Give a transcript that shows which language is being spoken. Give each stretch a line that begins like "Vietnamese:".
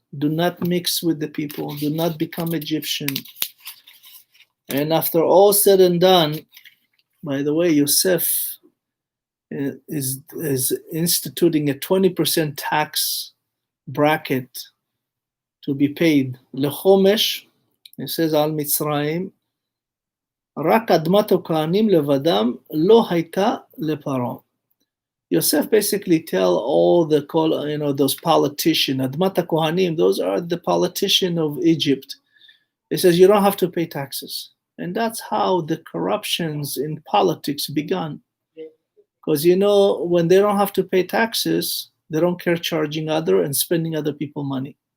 English: Do not mix with the people. Do not become Egyptian. And after all said and done, by the way, Yosef is instituting a 20% tax bracket to be paid.
Hebrew: Lechomesh,
English: it says,
Hebrew: Al Mitzrayim, רק אדמת הכהנים לבדם לא הייתה לפרעה.
English: Yosef basically tell all the, those politicians, Admat HaKohanim, those are the politicians of Egypt. He says, you don't have to pay taxes. And that's how the corruptions in politics began. Because, when they don't have to pay taxes, they don't care charging other and spending other people money.